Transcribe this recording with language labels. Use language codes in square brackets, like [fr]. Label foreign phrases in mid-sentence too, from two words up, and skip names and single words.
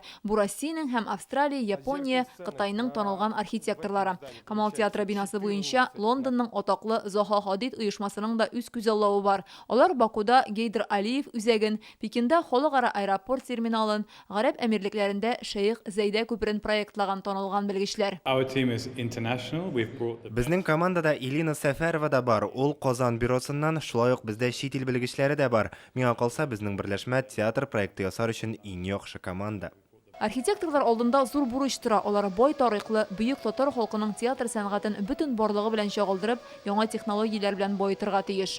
[tt] Бу Россиянең һәм Австралия, Япония, Кытайның танылган архитекторлары. Камал театры бинасы буенча Лондонның атаклы Заха Хадид оешмасының да үз күзаллавы бар. Алар Бакуда Гейдер Алиев үзәген, Пекинда халыкара аэропорт терминалын, Гарәп әмирлекләрендә Шейх Зәйдә күперен проектлаган танылган белгечләр. [en] Our team is international. We've brought the [tt] Безнең командада Илина Сәфәрова да бар. Ул Казан бюросыннан, шулай ук бездә чит ил белгечләре дә бар. Миңа калса, безнең берләшмә театр проекты ясар өчен иң яхшы команда. Архитекторлар алдында зур бурыч тора. Алар бай тарихлы, бөек татар халкының театр сәнгатен бөтен барлыгы белән чагылдырып, яңа технологияләр белән баетырга тиеш.